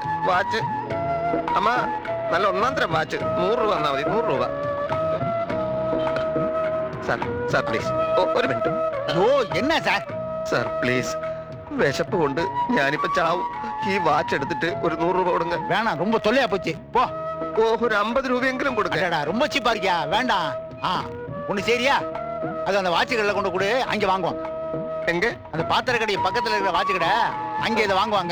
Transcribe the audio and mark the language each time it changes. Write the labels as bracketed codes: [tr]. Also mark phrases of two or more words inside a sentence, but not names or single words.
[ml] വാച്ച് അമ്മ, നല്ല 1.5 വാച്ച്. 100 രൂപ തന്നാ മതി. 100 രൂപ. സാർ സാർ പ്ലീസ് ഒരു മിനിറ്റ്. ഓ എന്നാ സാർ? സാർ പ്ലീസ്, വിശപ്പ് കൊണ്ട് ഞാനിപ്പോ ചാവും. ഈ വാച്ച് എടുത്തിട്ട് ഒരു 100 രൂപ കൊടുங்க. [ta] வேணாம், ரொம்ப தொல்லையா போச்சு. போ. [ml] ഓ, ഒരു 50 രൂപയെങ്കിലും കൊടുക്ക. [ta] அடடா, ரொம்ப சீப்பா இருக்கியா? வேண்டாம். ஒண்ணு சரியா? அது அந்த வாட்ச் கடையில கொண்டு கொடு, அங்க வாங்குவாங்க. எங்க? அந்த பாத்திர கடை பக்கத்துல இருக்கிற வாட்ச் கடை, அங்க இதை வாங்குவாங்க.